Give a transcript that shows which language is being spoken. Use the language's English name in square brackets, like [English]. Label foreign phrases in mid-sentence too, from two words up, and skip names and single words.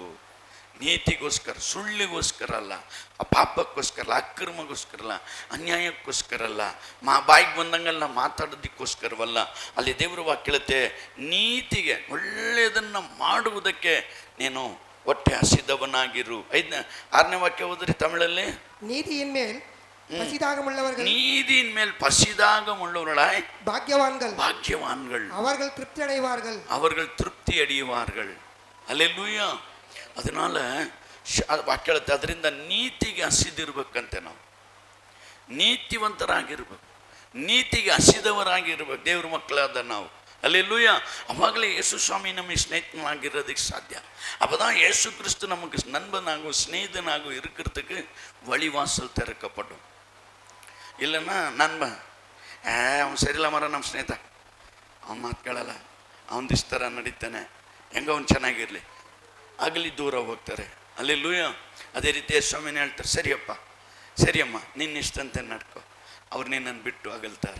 [Kannada] ನೀತಿಗೋಸ್ಕರ, ಸುಳ್ಳಿಗೋಸ್ಕರ ಅಲ್ಲ, ಪಾಪಕ್ಕೋಸ್ಕರ ಅಲ್ಲ, ಅಕ್ರಮಗೋಸ್ಕರ ಅಲ್ಲ, ಅನ್ಯಾಯಕ್ಕೋಸ್ಕರ ಅಲ್ಲ, ಬಾಯಿಗೆ ಬಂದಂಗೆಲ್ಲ ಮಾತಾಡೋದಕ್ಕೋಸ್ಕರವಲ್ಲ. ಅಲ್ಲಿ ದೇವರು ವಾಕ್ಯ ಹೇಳುತ್ತೆ, ನೀತಿಗೆ, ಒಳ್ಳೆಯದನ್ನು ಮಾಡುವುದಕ್ಕೆ ನೀನು ಹೊಟ್ಟೆ ಹಸಿದವನಾಗಿರು. 6ನೇ ವಾಕ್ಯ ಓದ್ರಿ ತಮಿಳಲ್ಲಿ. [Tamil] நீதியின் மேல் பசிதாகமுள்ளவர்கள், நீதியின் மேல் பசிதாகமுள்ளவர்களாய் பாக்கியவான்கள், பாக்கியவான்கள், அவர்கள் திருப்தி அடைவார்கள், அவர்கள் திருப்தி அடைவார்கள். அல்லேலூயா. [Kannada] ಅದனால ವಾಕ್ಯ ಹೇಳುತ್ತೆ, ಅದರಿಂದ ನೀತಿಗೆ ಹಸಿದಿರ್ಬೇಕಂತೆ. ನಾವು ನೀತಿವಂತರಾಗಿರ್ಬೇಕು, ನೀತಿಗೆ ಹಸಿದವರಾಗಿರ್ಬೇಕು ದೇವ್ರ ಮಕ್ಕಳಾದ ನಾವು. [Tamil] அல்லேலூயா. அவாகலே இயேசு சுவாமி நம்ம ஸ்நேகிதனாகிறதுக்கு சாத்தியம். அப்போ தான் இயேசு கிறிஸ்து நமக்கு நண்பனாகவும் ஸ்நேகிதனாகவும் இருக்கிறதுக்கு வழிவாசல் திறக்கப்படும். இல்லைன்னா நண்பன் [Kannada] ಅವನು ಸರಿಲ್ಲ ಮರ, ನಮ್ಮ ಸ್ನೇಹಿತ, ಅವನ ಮಾತು ಕೇಳಲ್ಲ, ಅವನ ಇಷ್ಟ ಥರ ನಡೀತಾನೆ, ಹೆಂಗೆ ಅವ್ನು ಚೆನ್ನಾಗಿರಲಿ, ಆಗಲಿ ದೂರ ಹೋಗ್ತಾರೆ. [Tamil] அல்லேலூயா. [Kannada] ಅದೇ ರೀತಿ ಸ್ವಾಮಿನ ಹೇಳ್ತಾರೆ, ಸರಿಯಪ್ಪ, ಸರಿಯಮ್ಮ, ನಿನ್ನ ಇಷ್ಟಂತೆ ನಡ್ಕೊ. ಅವ್ರು ನಿನ್ನನ್ನು ಬಿಟ್ಟು ಅಗಲ್ತಾರೆ.